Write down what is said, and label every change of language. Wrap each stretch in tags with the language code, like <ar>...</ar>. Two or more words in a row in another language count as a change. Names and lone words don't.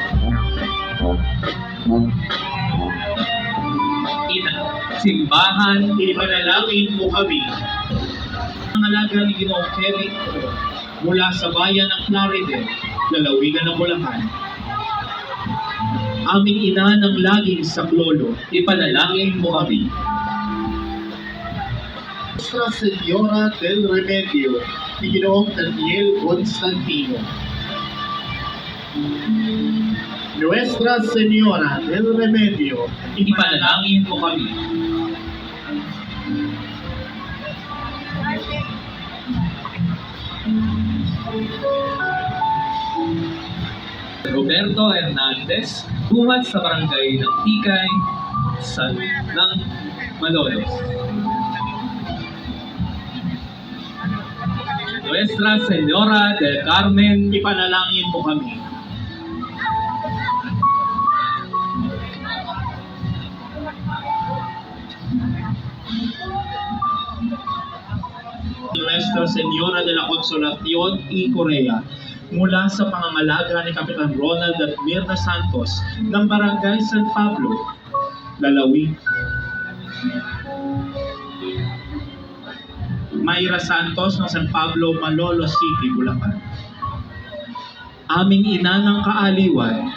<tl>Ina, simbahan, ipanalangin mo kami. ang alaga ni Ginoong Kerry mula sa bayan ng Plaridel, lalawigan ng Bulacan. Aming ina ng laging saklolo, Ipanalangin mo kami. Nuestra Señora del Remedio, ni Ginoong Daniel Constantino. Nuestra Señora del Remedio, Ipanalangin mo kami. Roberto Hernandez, buhat sa barangay ng Tikay, ng Malolos. Nuestra Señora del Carmen, ipanalangin mo kami. Nuestra Señora de la Consolación y Corea, mula sa pangangalaga ni Kapitan Ronald at Mirna Santos ng Barangay San Pablo, Lalawig. Mayra Santos ng San Pablo, Malolos City, Bulacan. Aming ina ng kaaliwan,</tl>